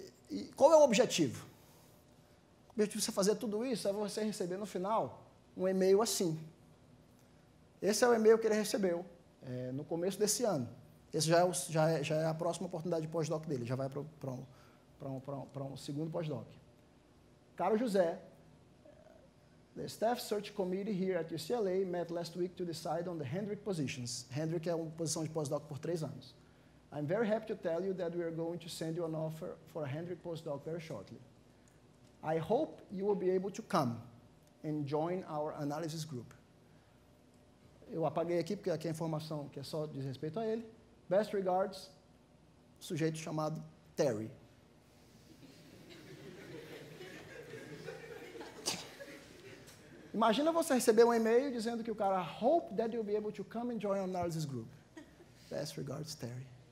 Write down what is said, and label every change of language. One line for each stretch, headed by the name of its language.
Portuguese: E qual é o objetivo? O objetivo de você fazer tudo isso é você receber no final um e-mail assim. Esse é o e-mail que ele recebeu no começo desse ano. Esse já é a próxima oportunidade de pós-doc dele, já vai para um segundo pós-doc. Caro José,
English: The staff search committee here at UCLA met last week to decide on the Hendrick positions.
Portuguese: Hendrick é uma posição de postdoc por 3 anos.
English: I'm very happy to tell you that we are going to send you an offer for a Hendrick postdoc very shortly. I hope you will be able to come and join our analysis group.
Portuguese: Eu apaguei aqui porque aqui é a informação que é só diz respeito a ele.
English: Best regards,
Portuguese: sujeito chamado Terry. Imagina você receber um e-mail dizendo que o cara
English: hope that you'll be able to come and join our analysis group. Best regards,
Portuguese: Terry.